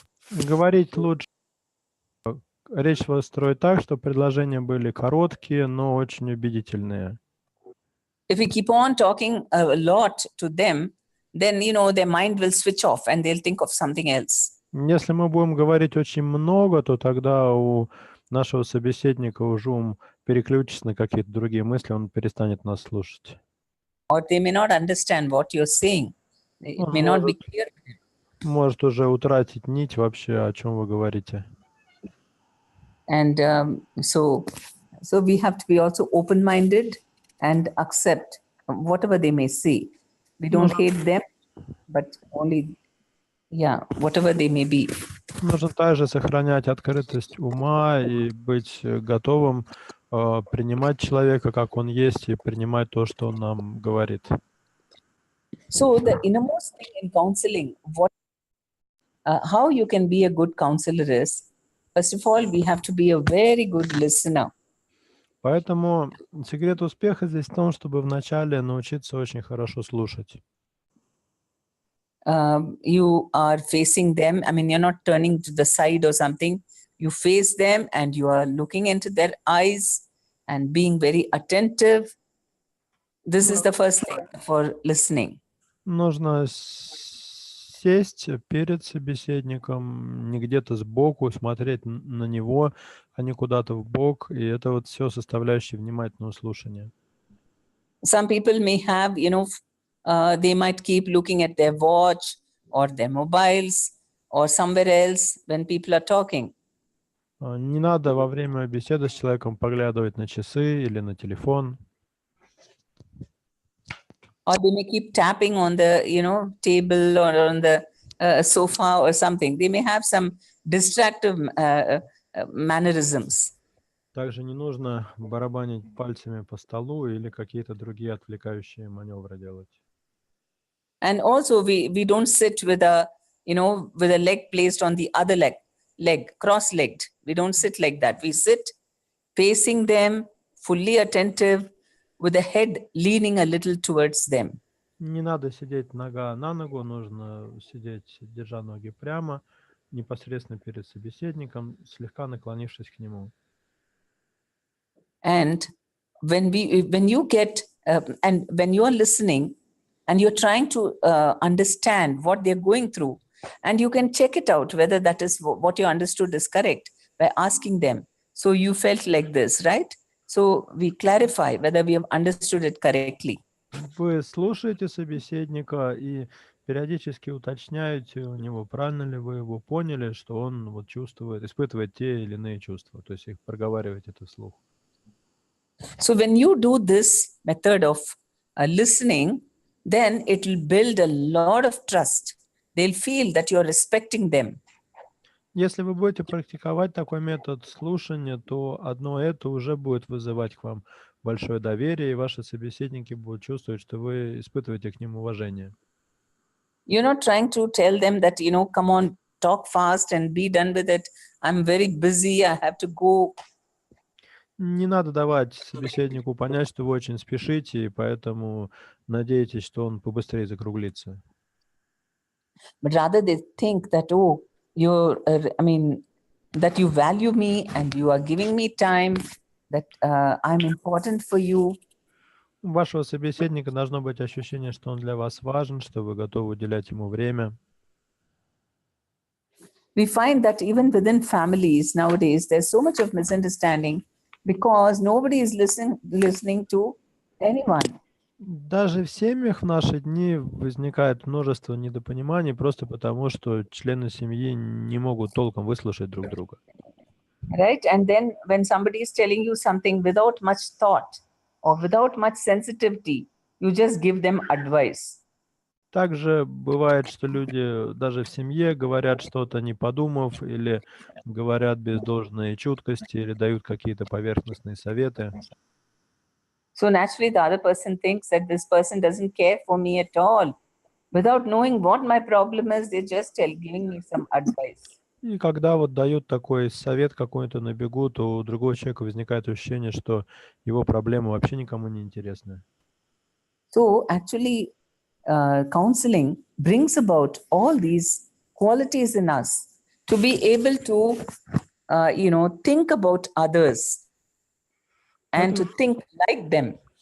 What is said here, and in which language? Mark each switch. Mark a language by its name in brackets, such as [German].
[Russian] Говорить лучше, речь строить так, чтобы предложения были короткие, но очень убедительные. [English] If we keep on talking a lot to them, then, their mind will switch off and they'll think of something else. [Russian] Если мы будем говорить очень много, то тогда у нашего собеседника уже ум переключится на какие-то другие мысли, он перестанет нас слушать. [English] Or they may not understand what you're saying. It may not be clear. [Russian] Может уже утратить нить вообще, о чем вы говорите. [English] And so we have to be also open-minded and accept whatever they may say. We don't hate them, but only, whatever they may be. [Russian] Нужно также сохранять открытость ума и быть готовым принимать человека, как он есть, и принимать то, что он нам говорит. [English] So the innermost thing in counseling, how you can be a good counselor is, first of all, we have to be a very good listener. [Russian] Поэтому секрет успеха здесь в том, чтобы вначале научиться очень хорошо слушать. [English] You are facing them. I mean, you're not turning to the side or something. You face them and you are looking into their eyes and being very attentive. This is the first thing for listening. [Russian] Нужно сесть перед собеседником, не где-то сбоку, смотреть на него, а не куда-то в бок. И это вот все составляющие внимательного слушания. [English] Some people may have, they might keep looking at their watch or their mobiles or somewhere else when people are talking. [Russian] Не надо во время беседы с человеком поглядывать на часы или на телефон. [English] Or they may keep tapping on the, table or on the sofa or something. They may have some distractive mannerisms. [Russian] Также не нужно барабанить пальцами по столу или какие-то другие отвлекающие маневры делать. [English] And also we don't sit with a leg placed on the other leg, cross-legged. We don't sit like that. We sit facing them, fully attentive, with the head leaning a little towards them. [Russian] Не надо сидеть нога на ногу, нужно сидеть, держа ноги прямо, непосредственно перед собеседником, слегка наклонившись к нему. [English] And when you get, and when you are listening and you're trying to understand what they're going through, and you can check it out whether that is what you understood is correct by asking them. So you felt like this, right? So we clarify whether we have understood it correctly. [Russian] Вы слушаете собеседника и периодически уточняете у него, правильно ли вы его поняли, что он вот чувствует, испытывает те или иные чувства, то есть их проговариваете это вслух. [English] So when you do this method of listening, then it will build a lot of trust. They'll feel that you're respecting them. [Russian] Если вы будете практиковать такой метод слушания, то одно это уже будет вызывать к вам большое доверие, и ваши собеседники будут чувствовать, что вы испытываете к ним уважение. [English] You're not trying to tell them that, come on, talk fast and be done with it. I'm very busy. I have to go. [Russian] Не надо давать собеседнику понять, что вы очень спешите, и поэтому надеетесь, что он побыстрее закруглится. [English] But rather they think that, that you value me and you are giving me time, that I'm important for you. [Russian] У вашего собеседника должно быть ощущение, что он для вас важен, что вы готовы уделять ему время. [English] We find that even within families nowadays, there's so much of misunderstanding because nobody is listening to anyone. [Russian] Даже в семьях в наши дни возникает множество недопониманий просто потому, что члены семьи не могут толком выслушать друг друга. [English] Right? And then when somebody is telling you something without much thought or without much sensitivity, you just give them advice. [Russian] Также бывает, что люди даже в семье говорят что-то, не подумав, или говорят без должной чуткости, или дают какие-то поверхностные советы. [English] So naturally, the other person thinks that this person doesn't care for me at all. Without knowing what my problem is, they're just giving me some advice. [Russian] И когда вот дают такой совет какой-то на бегу, то у другого человека возникает ощущение, что его проблемы вообще никому не интересны. [English] So actually, counseling brings about all these qualities in us to be able to, think about others and to think like them.